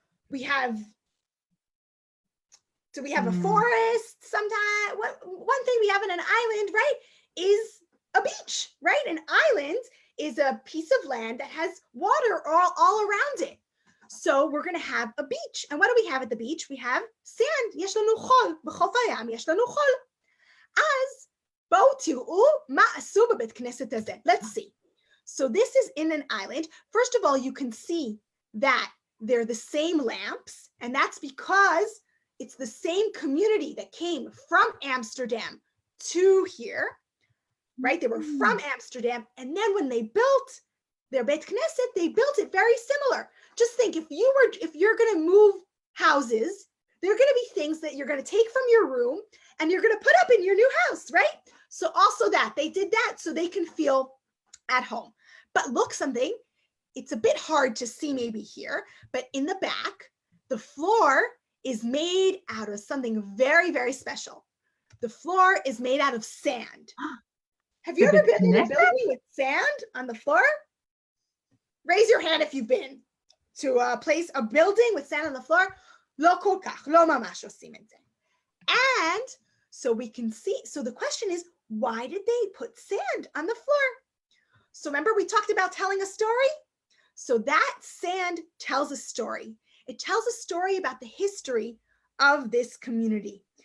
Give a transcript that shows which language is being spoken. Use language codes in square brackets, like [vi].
[en] Do we have a forest sometimes? One thing we have on an island, right, is a beach, right? An island is a piece of land that has water all around it. So we're going to have a beach. And what do we have at the beach? We have sand. [he] יש לנו חול. בחוף הים יש לנו חול. אז בואו תראו מה עשו בבית כנסת הזה. [en] Let's see. So this is in an island. First of all, you can see that they're the same lamps, and that's because it's the same community that came from Amsterdam to here, right? They were from Amsterdam, and then when they built their Beit Knesset, they built it very similar. Just think, if you're going to move houses, there are going to be things that you're going to take from your room and you're going to put up in your new house, right? So also that, they did that so they can feel at home. But look, something, it's a bit hard to see maybe here, but in the back, the floor is made out of something very, very special. The floor is made out of sand. Have you ever been in a building with sand on the floor? Raise your hand if you've been to a building with sand on the floor. [he] לא כל כך, לא ממש עושים את זה. [en] And so we can see, so the question is, why did they put sand on the floor? So remember we talked about telling a story? So that sand tells a story. It tells a story about the history of this community.